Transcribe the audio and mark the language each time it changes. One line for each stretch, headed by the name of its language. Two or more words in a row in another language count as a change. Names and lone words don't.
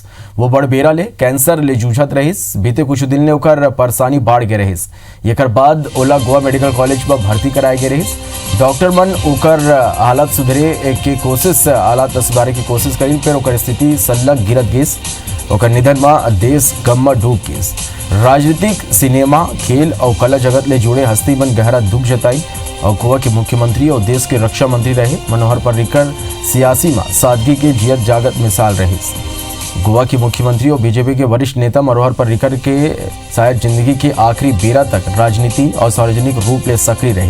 Chhattisgarhi: वो बड़ बेरा ले कैंसर ले जूझत रहिस। बीते कुछ दिन ले ओकर परेशानी बाढ़ गए रहिस। एकर बाद ओला गोवा मेडिकल कॉलेज में भर्ती कराए गए रहिस। डॉक्टर मन ओकर हालत सुधरे के कोशिश हालात सुधारे की कोशिश करी, फिर ओकर स्थिति सल्लग गिरत गिस। ओकर निधन में देश गम में डूब गिस। राजनीतिक, सिनेमा, खेल और कला जगत ले जुड़े हस्ती मन गहरा दुख जताई। और गोवा के मुख्यमंत्री और देश के रक्षा मंत्री रहे मनोहर पर्रिकर सियासी में सादगी के जियत जागत मिसाल रहे। गोवा के मुख्यमंत्री और बीजेपी के वरिष्ठ नेता मनोहर पर्रिकर के शायद जिंदगी के आखिरी बेरा तक राजनीति और सार्वजनिक रूप ले सक्रिय रहे।